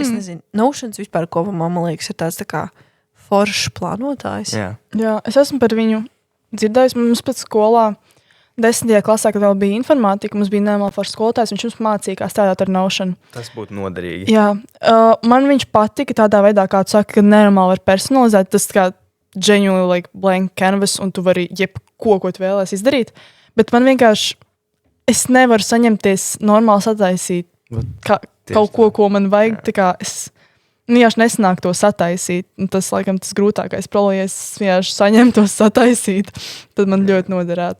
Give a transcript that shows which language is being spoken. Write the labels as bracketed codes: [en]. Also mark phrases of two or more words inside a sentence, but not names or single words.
[lv] Es nezinu, Notions vispār kopumā, man liekas, ir tāds tā kā foršs plānotājs. Jā, es esmu par viņu dzirdējis, mums pēc skolā 10. klasē, kad vēl bija informātika, mums bija nenormāli foršs skolotājs, viņš mums mācīja, kā strādāt ar Notion. Tas būtu noderīgi. Jā, man viņš patika tādā veidā, kā tu saki, ka nenormāli var personalizēt, tas kā [en] genuinely blank canvas, [lv] un tu vari jebko, ko tu vēlēs izdarīt. Bet man vienkārši, es nevaru saņemties normāli sataisīt kaut ko man vajag. Tā kā es vienkārši nesanāk to sataisīt. Un tas, laikam, tas grūtākais problēma, ja es vienkārši saņemu to sataisīt, tad man ļoti noderētu.